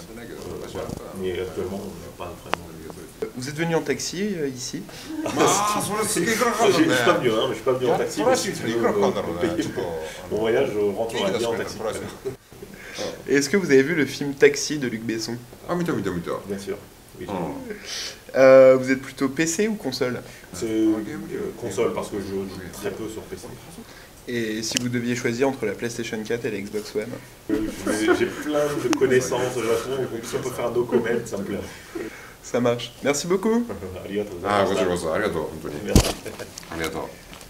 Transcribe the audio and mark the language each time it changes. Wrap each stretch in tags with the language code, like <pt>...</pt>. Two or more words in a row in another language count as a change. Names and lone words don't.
<fr>Voilà. Mais actuellement, je ne pas vraiment. Vous êtes venu en taxi ici? Je suis pas venu, hein, mais je suis pas venu en taxi. Mon voyage, je rentrerai bien en taxi. Et est-ce que vous avez vu le film Taxi de Luc Besson?</fr> <ja>Ah,見た。</ja> <fr>Bien sûr. Oui, vous êtes plutôt PC ou console? c'est console parce que je joue très peu sur PC. Et si vous deviez choisir entre la PlayStation 4 et la Xbox One? J'ai plein de connaissances au Japon, donc si on peut faire</fr> <en>no comment,</en> <fr>ça me plaît. Ça marche. Merci beaucoup.</fr> <ja>ありがとうございああ、ました。こちらこそありがとう、本当に。</ja> <fr>Merci.</fr> <ja>ありがとう。</ja>